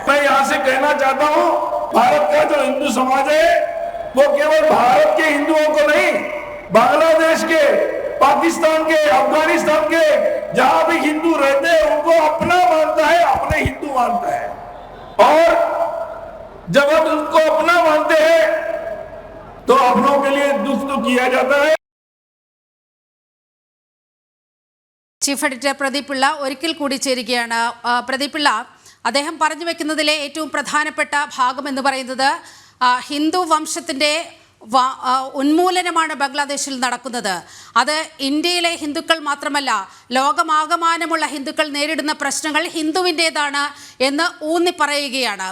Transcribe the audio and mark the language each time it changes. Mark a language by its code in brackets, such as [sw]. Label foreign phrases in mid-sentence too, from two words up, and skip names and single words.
[hi] मैं यहां से कहना चाहता हूं, भारत का जो हिंदू समाज है वो केवल भारत के हिंदुओं को नहीं, बांग्लादेश के, पाकिस्तान के, अफगानिस्तान के जहां भी हिंदू रहते हैं उनको अपना मानता है, अपने हिंदू मानता है। और जब हम उनको अपना मानते हैं तो अपनों के लिए दुख तो किया जाता है। [en] chief editor [ml] പ്രദീപ് പിള്ള ഒരിക്കൽ കൂടി ചേരുകയാണ്. പ്രദീപ് പിള്ള, അദ്ദേഹം പറഞ്ഞു വെക്കുന്നതിലെ ഏറ്റവും പ്രധാനപ്പെട്ട ഭാഗം എന്ന് പറയുന്നത് ഹിന്ദു വംശത്തിൻ്റെ ഉന്മൂലനമാണ് ബംഗ്ലാദേശിൽ നടക്കുന്നത്. അത് ഇന്ത്യയിലെ ഹിന്ദുക്കൾ മാത്രമല്ല, ലോകമാകമാനമുള്ള ഹിന്ദുക്കൾ നേരിടുന്ന പ്രശ്നങ്ങൾ ഹിന്ദുവിൻ്റേതാണ് എന്ന് ഊന്നി പറയുകയാണ്.